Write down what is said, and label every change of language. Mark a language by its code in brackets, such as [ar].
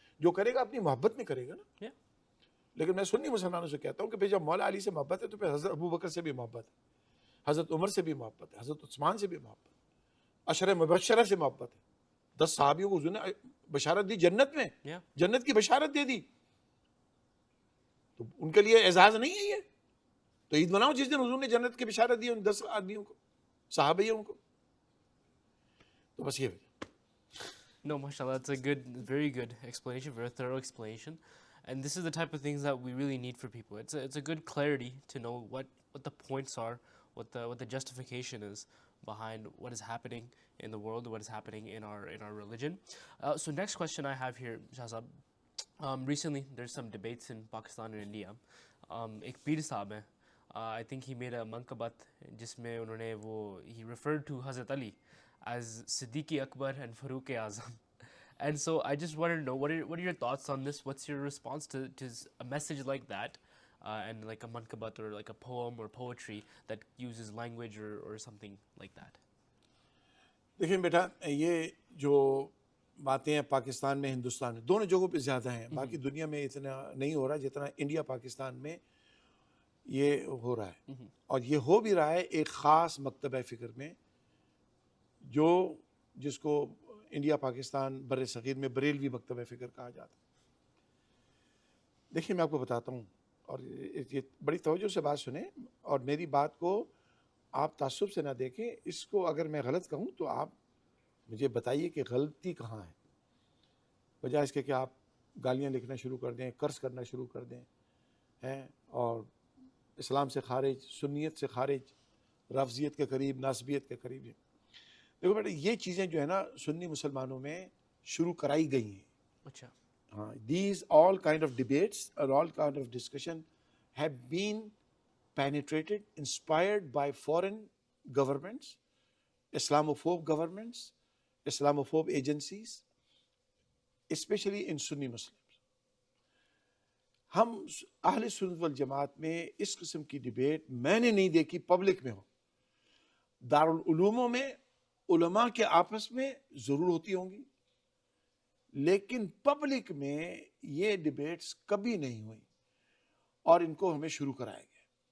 [ur] جو کرے گا اپنی محبت میں کرے گا نا. لیکن میں سنی مسلمانوں سے کہتا ہوں کہ جب مولا علی سے محبت ہے تو پھر حضرت ابو بکر سے بھی محبت ہے، حضرت عمر سے بھی محبت ہے، حضرت عثمان سے بھی محبت ہے، عشرہ مبشرہ سے محبت ہے. 10 صحابیوں کو حضور نے بشارت دی جنت میں، جنت کی بشارت دے دی. تو ان کے لیے اعزاز نہیں ہے یہ؟ تو عید مناؤ جس دن حضور نے جنت کی بشارت دی ان 10 آدمیوں کو، صحابیوں کو. تو بس یہ [en] No, mashallah, it's a good, very good explanation, very thorough explanation. And this is the type of things that we really need for people. It's a good clarity to know what the points are, what the justification is behind what is happening in the world, what is happening in our religion. So next question I have here, Shahzab. Recently, there's some debates in Pakistan and India. [ur] Ek Peer Saab hai, [en] I think he made a mankabat, [ur] jisme unhone [en] he referred to Hazrat Ali as Siddiq Akbar and Farooq Azam. And so I just wanted to know, what are your thoughts on this? What's your response to a message like that? and like a mankabat or like a poem or poetry that uses language or something like that. [ur] دیکھیں بیٹا یہ جو باتیں ہیں پاکستان میں ہندوستان میں دونوں جگہوں پہ زیادہ ہیں. باقی دنیا میں اتنا نہیں ہو رہا جتنا انڈیا پاکستان میں یہ ہو رہا ہے. اور یہ ہو بھی رہا ہے ایک خاص مکتبہ فکر میں جو جس کو انڈیا پاکستان بر صغیر میں بریلوی مکتبہ فکر کہا جاتا ہے. دیکھیے میں آپ کو بتاتا ہوں اور یہ بڑی توجہ سے بات سنیں اور میری بات کو آپ تعصب سے نہ دیکھیں. اس کو اگر میں غلط کہوں تو آپ مجھے بتائیے کہ غلطی کہاں ہے, بجائے اس کے کہ آپ گالیاں لکھنا شروع کر دیں, قرض کرنا شروع کر دیں ہیں اور اسلام سے خارج, سنیت سے خارج, رافضیت کے قریب, ناسبیت کے قریب ہیں. دیکھو بیٹا یہ چیزیں جو ہے نا سنی مسلمانوں میں شروع کرائی گئی ہیں. اچھا. [en] These all kind of debates or all kind of discussion have been penetrated, inspired by foreign governments, Islamophobe governments, Islamophobe agencies, especially in Sunni Muslims. [ur] ہم اہل سنت والجماعت میں اس قسم کی ڈیبیٹ میں نے نہیں دیکھی پبلک میں ہو. دارالعلوموں میں علماء کے آپس میں ضرور ہوتی ہوں گی, لیکن پبلک میں یہ ڈیبیٹس کبھی نہیں ہوئی اور ان کو ہمیں شروع کرایا گیا.